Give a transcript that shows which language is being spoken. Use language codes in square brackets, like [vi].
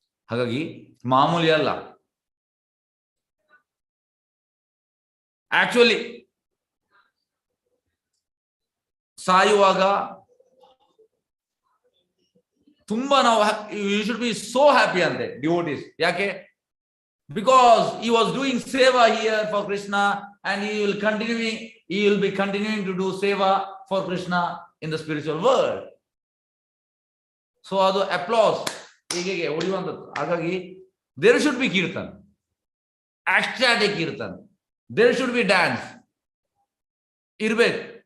[kn] ಹಾಗಾಗಿ ಮಾಮೂಲಿ ಅಲ್ಲ. [en] actually [kn] ಸಾಯುವಾಗ ತುಂಬಾ ನಾವು [en] you should be so happy [kn] ಅಂತೆ [en] Devotees. [kn] ಯಾಕೆ? [en] Because he was doing seva here for Krishna and he will be continuing to do seva for Krishna in the spiritual world. [kn] So ಅದು applause ಹೀಗೆ ಹೊಡೆಯುವಂಥದ್ದು. ಹಾಗಾಗಿ [en] there should be kirtan, ecstatic kirtan, there should be dance [kn] ಇರ್ಬೇಕು.